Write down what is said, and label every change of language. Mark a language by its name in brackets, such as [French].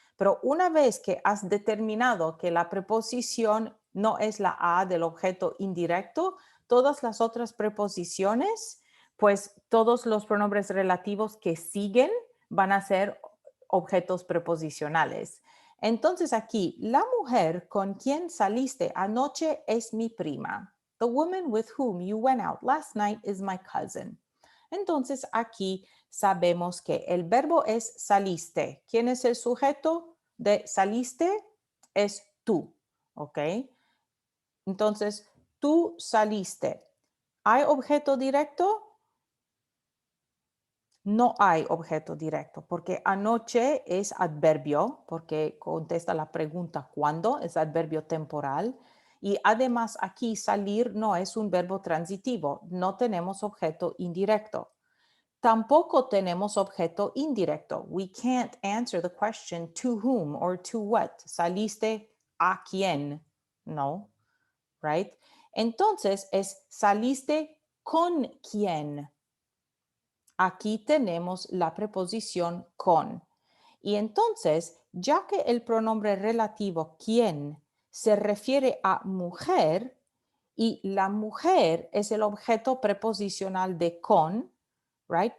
[Spanish] Pero una vez que has determinado que la preposición no es la a del objeto indirecto, todas las otras preposiciones, pues todos los pronombres relativos que siguen van a ser objetos preposicionales. Entonces aquí, la mujer con quien saliste anoche es mi prima. [English] The woman with whom you went out last night is my cousin. [Spanish] Entonces aquí sabemos que el verbo es saliste. ¿Quién es el sujeto de saliste? Es tú, ¿ok? Entonces, tú saliste. ¿Hay objeto directo? No hay objeto directo, porque anoche es adverbio, porque contesta la pregunta ¿cuándo? Es adverbio temporal. Y además aquí salir no es un verbo transitivo, no tenemos objeto indirecto. Tampoco tenemos objeto indirecto. [English] We can't answer the question to whom or to what. [Spanish] ¿Saliste a quién? No, [English] right? [Spanish] Entonces es saliste con quién. Aquí tenemos la preposición con. Y entonces, ya que el pronombre relativo quién se refiere a mujer y la mujer es el objeto preposicional de con, [English] right?